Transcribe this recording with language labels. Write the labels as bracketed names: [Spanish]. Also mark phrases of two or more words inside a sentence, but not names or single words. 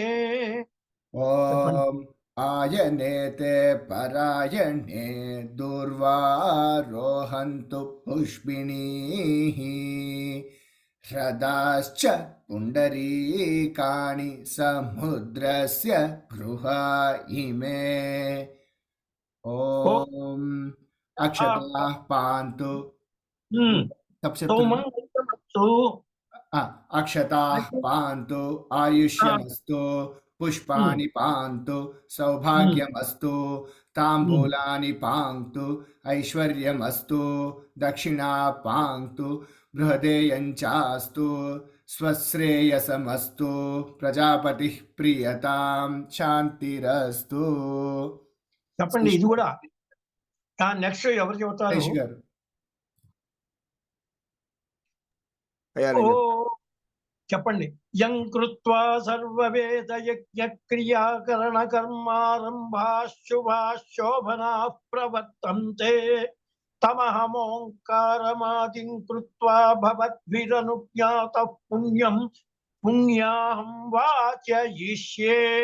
[Sanskrit] ఓం ఆయనేతే పరాయణే దూర్వారోహంతు పుష్పిణీః హ్రదాశ్చ పుండరీకాణి సముద్రస్య గృహా ఇమే. ఓం అక్షతాః పాంతు सबसे సౌమంగళ్యమస్తు. अक्षताः पान्तु आयुष्यमस्तु पुष्पाणि पान्तु सौभाग्यमस्तु ताम्बूलानि पान्तु ऐश्वर्यमस्तु दक्षिणा पान्तु बृहदेयञ्चास्तु स्वश्रेयसमस्तु प्रजापतिः प्रियतां शान्तिरस्तु. [Telugu] చెప్పండి. ఇది కూడా నెక్స్ట్ ఎవరు చెబుతారు? ऋषि गाరు. అయ్యా ఓ చెప్పండి. [Sanskrit] యం కృత్వా సర్వవేద యజ్ఞ క్రియాకరణ కర్మారంభాశుభాశోభనాః ప్రవర్తంతే తమహమోంకారమాదిం కృత్వా భవద్భిరనుజ్ఞాతః పుణ్యం పుణ్యాహం వాచయిష్యే.